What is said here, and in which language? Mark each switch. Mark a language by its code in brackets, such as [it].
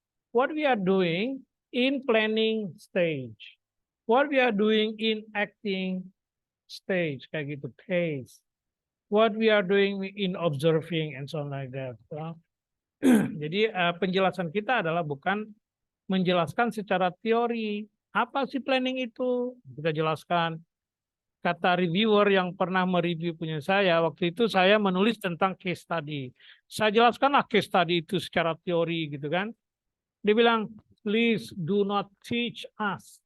[en] What we are doing in planning stage. What we are doing in acting stage, [id] kayak gitu, [en] phase. What we are doing in observing and so on like that. [id] Jadi penjelasan kita adalah bukan menjelaskan secara teori. Apa sih planning itu? Kita jelaskan. Kata reviewer yang pernah mereview punya saya, waktu itu saya menulis tentang case study. Saya jelaskanlah case study itu secara teori gitu kan. Dia bilang, [en] please do not teach us.